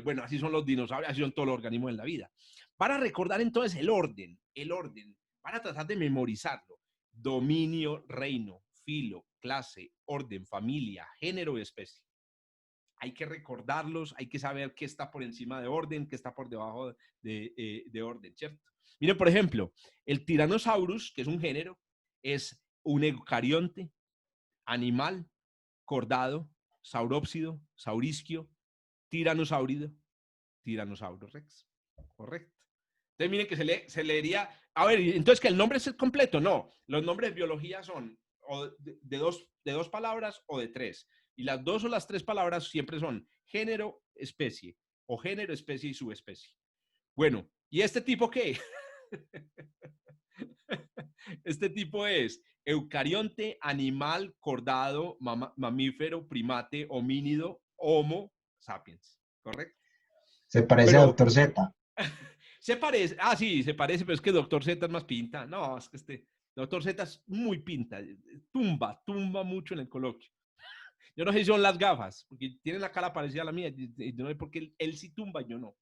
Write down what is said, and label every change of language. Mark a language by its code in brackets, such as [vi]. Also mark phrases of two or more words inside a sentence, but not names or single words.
[es] Bueno, así son los dinosaurios, así son todos los organismos en la vida. Para recordar entonces el orden, para tratar de memorizarlo: dominio, reino, filo, clase, orden, familia, género y especie. Hay que recordarlos, hay que saber qué está por encima de orden, qué está por debajo de orden, ¿cierto? Miren, por ejemplo, el Tyrannosaurus, que es un género, es un eucarionte, animal, cordado, saurópsido, saurisquio, tiranosaurio rex. Correcto. Entonces miren que se leería, a ver, entonces que el nombre es completo. No, los nombres de biología son de dos palabras o de tres. Y las dos o las tres palabras siempre son género, especie, o género, especie y subespecie. Bueno, ¿y este tipo qué? Este tipo es eucarionte, animal, cordado, mamífero, primate, homínido, homo sapiens. ¿Correcto? Se parece a Dr. Z. Se parece, sí, se parece, pero es que Dr. Z es más pinta. No, es que Dr. Z es muy pinta. Tumba mucho en el coloquio. Yo no sé si son las gafas, porque tiene la cara parecida a la mía. Yo no sé por qué él sí tumba y yo no.